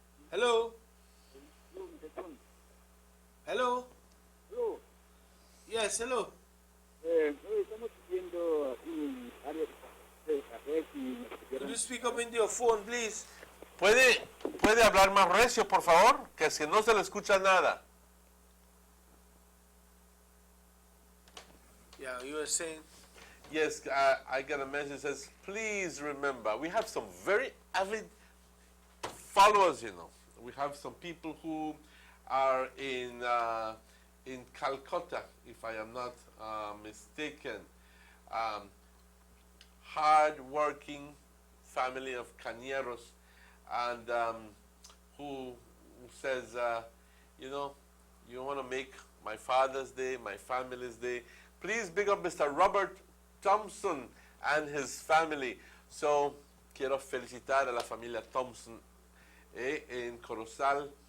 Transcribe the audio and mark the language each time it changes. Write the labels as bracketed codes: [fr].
[en] Hello? Hello? Yes, hello? Could you speak up into your phone, please? [es] ¿Puede hablar más recio, por favor? Que si no se le escucha nada. [en] Yeah, you were saying? Yes, I got a message that says, please remember, we have some very avid followers, We have some people who are in Calcutta, if I am not mistaken. Hard-working family of Cañeros, and who says, you want to make my Father's Day, my family's day. Please big up Mr. Robert Thompson and his family. [es] So, quiero felicitar a la familia Thompson en Corozal.